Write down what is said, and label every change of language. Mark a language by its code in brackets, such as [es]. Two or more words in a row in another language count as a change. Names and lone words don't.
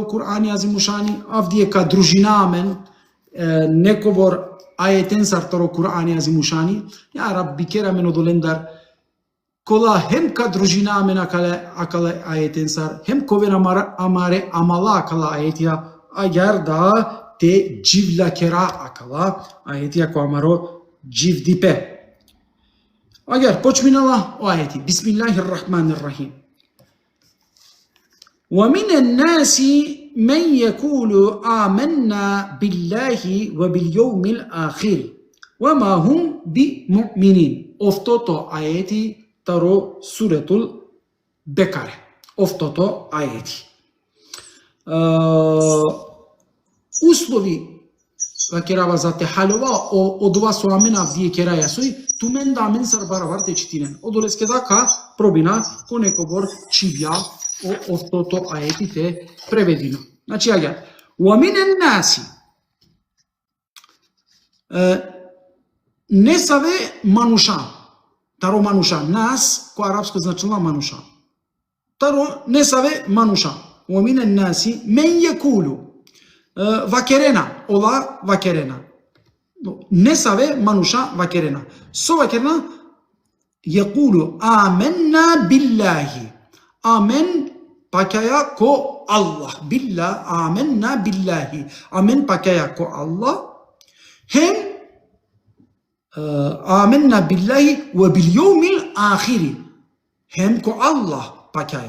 [rom] Кур'ани азимушани, авдие ка дружина амен, некобор аетен сар таро Кур'ани азимушани, ја Рабби керамен одолендар, кола хем ка дружина амен акала аетен сар, хем ковен амаре амала акала аетија, agar da te civla kera akala ayeti ako amaro civ dipe. Agar počminala o ayeti. [ar] Bismillahirrahmanirrahim. ومن الناس من يقول آمنا بالله وباليوم الآخر وما هم بمؤمنين. [rom] Офтото ајети таро суретул Бекаре. Офтото ајети. Услови керава за те халова од ова со амена вие кераја сој тумен да амен сар баравар те читинен. Одолеске дака пробина ко некобор чивја офтото ајети те преведино. Значи аѓа [ar] ومن الناس [rom] не саве мануша. Таро мануша. Нас, ко арапско значилна мануша. Таро не саве мануша. [ar] ومن الناس من يقول вакерена. [rom] Ола вакерена. Не саве мануша вакерена. Со вакерена [ar] يقول آمنا بالله. [rom] Амен пакаја ко Аллах. [ar] بالله، آمنا بالله. [rom] Амен пакаја ко Аллах. [ar] Хем آمنا بالله وباليوم الآخر. [rom] Хем ко Аллах пакаја.